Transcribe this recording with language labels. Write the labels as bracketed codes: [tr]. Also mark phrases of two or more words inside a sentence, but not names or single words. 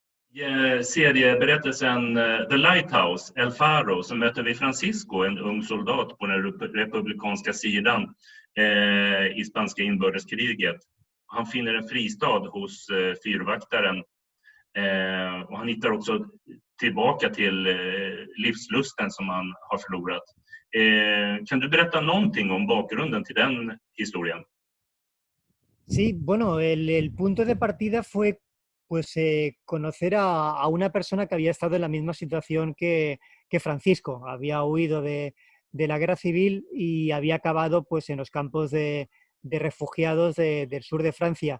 [sv] Serieberättelsen The Lighthouse, El Faro, så möter vi Francisco, en ung soldat på den republikanska sidan i spanska inbördeskriget. Han finner en fristad hos fyrvaktaren och han hittar också tillbaka till livslusten som han har förlorat. Kan du berätta någonting om bakgrunden till den historien? [es] Sí, bueno, el punto de partida fue pues conocer a una persona que había estado en la misma situación que Francisco. Había huido de la guerra civil y había acabado pues en los campos de refugiados del sur de Francia.